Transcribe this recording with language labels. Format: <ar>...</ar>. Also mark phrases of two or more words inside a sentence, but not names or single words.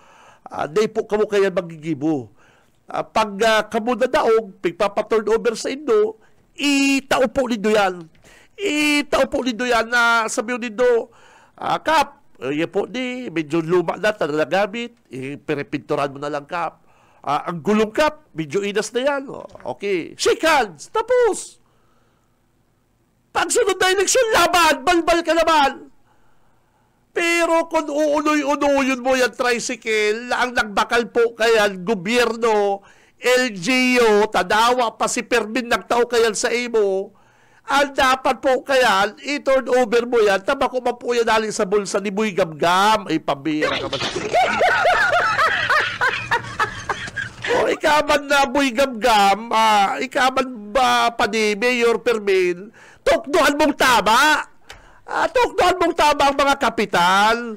<bik>Di po kamo kaya magigibo. Pag kamo na daog, pagpapaturnover sa Indo, itao po nindo yan. Itao po nindo yan na sabihin nindo, Kap, yan po di, medyo luma na, talagamit, perepinturan mo na lang, Kap. Ang gulong, Kap, medyo inas na yan.</bik> <en>Okay, shake hands,</en> <bik>tapos. Pagsunod na eleksyon, laban, balbal ka naman. Pero kung uunoy-unoyin mo yung tricycle, ang nagbakal po kayan, gobyerno, LGU, tadawa pa si Permin nagtao kayan sa imo, Ang dapat po kaya, i-turn over mo yan, tabako man po yan dali sa bulsa ni Boy Gamgam. Ay, pambira ka man. O, ikaman na Boy Gamgam, ikaman ba pa ni Mayor Permin, tukduhan mong tama. Tukduhan mong tama ang mga kapital.</bik>